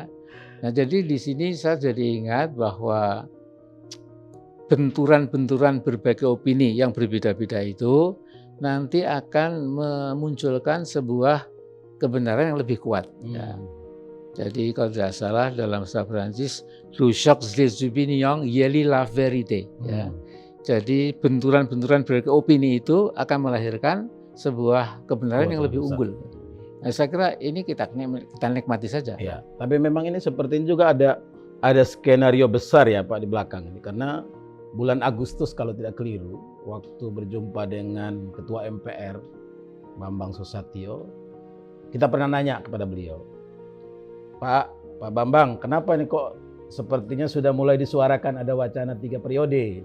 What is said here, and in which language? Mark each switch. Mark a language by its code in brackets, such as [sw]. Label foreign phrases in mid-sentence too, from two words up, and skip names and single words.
[id] Nah, jadi di sini saya jadi ingat bahwa benturan-benturan berbagai opini yang berbeda-beda itu nanti akan memunculkan sebuah kebenaran yang lebih kuat, ya. Jadi kalau tidak salah dalam bahasa Prancis, [fr] le choc des opinions yeli la vérité, [id] ya. Jadi benturan-benturan berbagai opini itu akan melahirkan sebuah kebenaran yang lebih unggul. Nah, saya kira ini kita nikmati saja. Ya, tapi memang ini sepertinya juga ada skenario besar, ya Pak, di belakang ini, karena bulan Agustus kalau tidak keliru, waktu berjumpa dengan Ketua MPR Bambang Susatyo, kita pernah nanya kepada beliau, Pak Bambang, kenapa ini kok sepertinya sudah mulai disuarakan ada wacana 3 periode?